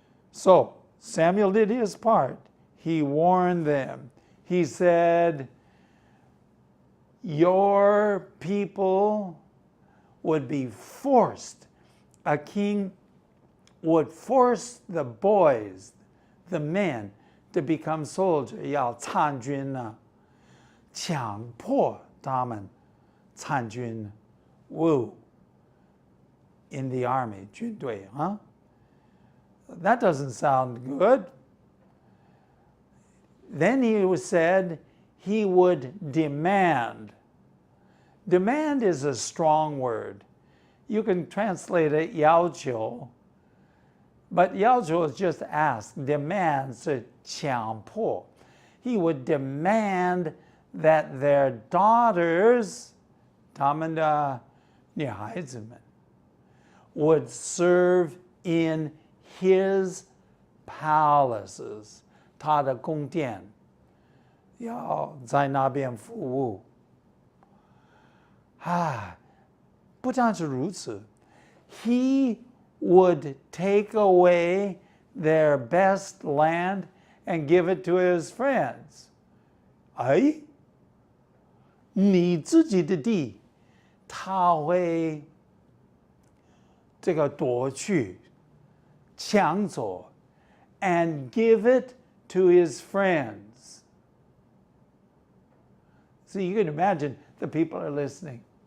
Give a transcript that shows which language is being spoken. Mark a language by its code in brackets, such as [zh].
[en] So Samuel did his part. He warned them. He said, your people would be forced. A king would force the boys, the men, to become soldiers. [zh] 要参军呢，强迫他们参军。 Woo. [en] In the army, [zh] 军队, [en] huh? That doesn't sound good. Then he said he would demand. Demand is a strong word. You can translate it [zh] 要求, [en] but 要求 is just ask. Demand [zh] 是强迫. [en] He would demand that their daughters, [zh] 他们的女孩子们, [en] would serve in his palaces. [zh] 他的宫殿要在那边服务。不但是如此, [en] he would take away their best land and give it to his friends. [zh] 你自己的地，他会这个夺去，抢走 [en] and give it to his friends. So you can imagine the people are listening.